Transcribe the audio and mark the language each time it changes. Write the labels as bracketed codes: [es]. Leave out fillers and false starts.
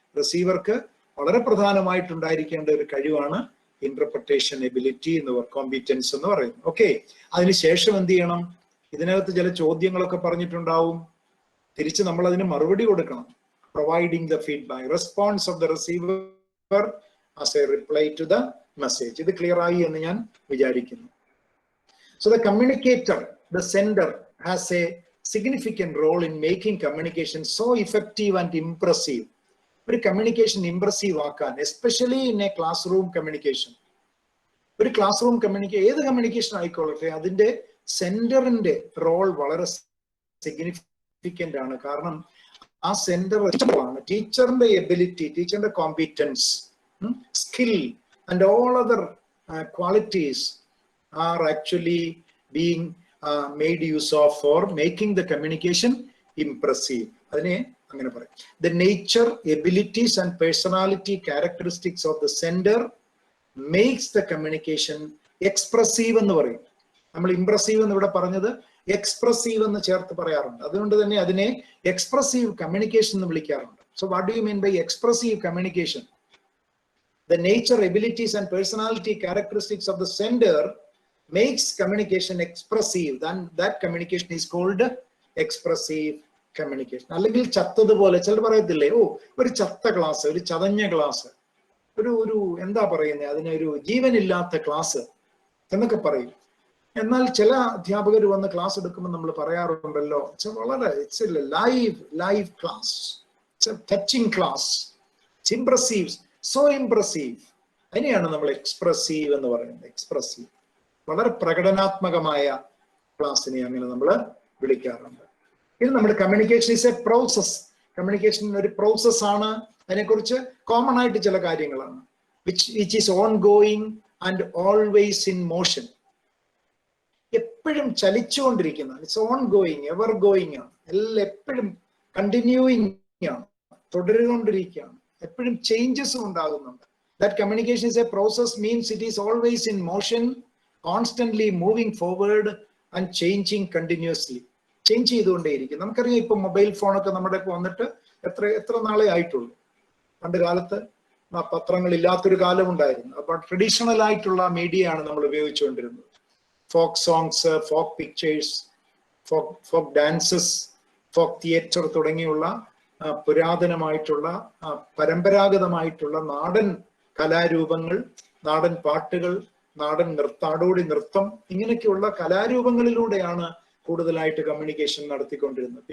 [ml] റിസീവർക്ക് വളരെ പ്രധാനമായിട്ടുണ്ടായിരിക്കേണ്ട ഒരു കഴിവാണ് ഇന്റർപ്രിട്ടേഷൻ എബിലിറ്റി എന്ന് കോമ്പിറ്റൻസ് എന്ന് പറയുന്നത്. ഓക്കെ, അതിനുശേഷം എന്ത് ചെയ്യണം? ഇതിനകത്ത് ചില ചോദ്യങ്ങളൊക്കെ പറഞ്ഞിട്ടുണ്ടാവും. തിരിച്ച് നമ്മൾ അതിന് മറുപടി കൊടുക്കണം. [en] Providing the feedback, response of the receiver as a reply to the message. [ml] ഇത് ക്ലിയർ ആയി എന്ന് ഞാൻ വിചാരിക്കുന്നു. [en] So the communicator, the sender has a significant role in making communication so effective and impressive. [ml] ഒരു കമ്മ്യൂണിക്കേഷൻ ഇംപ്രസീവ് ആക്കാൻ, [en] Especially in a classroom communication. [ml] ഒരു class room ഏത് communication ആയിക്കോളട്ടെ, അതിന്റെ സെന്ററിന്റെ റോൾ വളരെ സിഗ്നിഫിക്കന്റ് ആണ്. കാരണം ആ സെന്റർ ആണ് ടീച്ചറിന്റെ എബിലിറ്റി, ടീച്ചറിന്റെ competence, [en] Skill and all other qualities are actually being made use of for making the communication impressive. [ml] അതിനെ അങ്ങനെ പറയും. [en] The nature, abilities and personality characteristics of the sender makes the communication expressive [ml] എന്ന് പറയും. നമ്മൾ impressive എന്ന് ഇവിടെ പറഞ്ഞത് expressive എന്ന് ചേർത്ത് പറയാറുണ്ട്. അതുകൊണ്ട് തന്നെ അതിനെ എക്സ്പ്രസീവ് കമ്മ്യൂണിക്കേഷൻ എന്ന് വിളിക്കാറുണ്ട്. [en] So what do you mean by expressive communication? The nature, abilities and personality characteristics of the sender makes communication expressive. Then that communication is called expressive communication. [ml] അല്ലെങ്കിൽ ചത്തതുപോലെ ചിലർ പറയത്തില്ലേ, ഓ ഒരു ചത്ത ക്ലാസ്, ഒരു ചതഞ്ഞ ക്ലാസ്, ഒരു എന്താ പറയുന്നത്, അതിനൊരു ജീവനില്ലാത്ത ക്ലാസ് എന്നൊക്കെ പറയും. എന്നാൽ ചില അധ്യാപകർ വന്ന് ക്ലാസ് എടുക്കുമ്പോൾ നമ്മൾ പറയാറുണ്ടല്ലോ, വളരെ live class, touching class, impressive, so impressive. അതിനെയാണ് നമ്മൾ എക്സ്പ്രസീവ് എന്ന് പറയുന്നത്. എക്സ്പ്രസീവ്, വളരെ പ്രകടനാത്മകമായ ക്ലാസ്സിനെ അങ്ങനെ നമ്മൾ വിളിക്കാറുണ്ട്. ഇത് നമ്മുടെ [en] Communication is a process. [ml] Communication ഒരു പ്രോസസ് ആണ്. അതിനെക്കുറിച്ച് കോമൺ ആയിട്ട് ചില കാര്യങ്ങളാണ്. [en] Which is ongoing and always in motion. [ml] എപ്പോഴും ചലിച്ചുകൊണ്ടിരിക്കുന്ന, [en] it's ongoing, ever going [ml] ആണ്. എല്ലാം എപ്പോഴും കണ്ടിന്യൂയിങ് ആണ്, തുടരുകൊണ്ടിരിക്കുകയാണ്. എപ്പോഴും ചേഞ്ചസും ഉണ്ടാകുന്നുണ്ട്. [en] That communication is a process means it is always in motion, constantly moving forward and changing continuously. [ml] Change ചെയ്തുകൊണ്ടേയിരിക്കും. നമുക്കറിയാം ഇപ്പൊ mobile ഫോണൊക്കെ നമ്മുടെ വന്നിട്ട് എത്ര നാളെ ആയിട്ടുള്ളൂ. പണ്ട് കാലത്ത് പത്രങ്ങൾ ഇല്ലാത്തൊരു കാലം ഉണ്ടായിരുന്നു. അപ്പൊ ട്രഡീഷണൽ ആയിട്ടുള്ള മീഡിയ ആണ് നമ്മൾ ഉപയോഗിച്ചുകൊണ്ടിരുന്നത്. Folk songs, folk pictures, folk dances, folk theatre തുടങ്ങിയുള്ള പുരാതനമായിട്ടുള്ള പരമ്പരാഗതമായിട്ടുള്ള നാടൻ കലാരൂപങ്ങൾ, നാടൻ പാട്ടുകൾ, നാടോടി നൃത്തം, ഇങ്ങനെയൊക്കെയുള്ള കലാരൂപങ്ങളിലൂടെയാണ് കൂടുതലായിട്ട് കമ്മ്യൂണിക്കേഷൻ നടത്തിക്കൊണ്ടിരുന്നത്.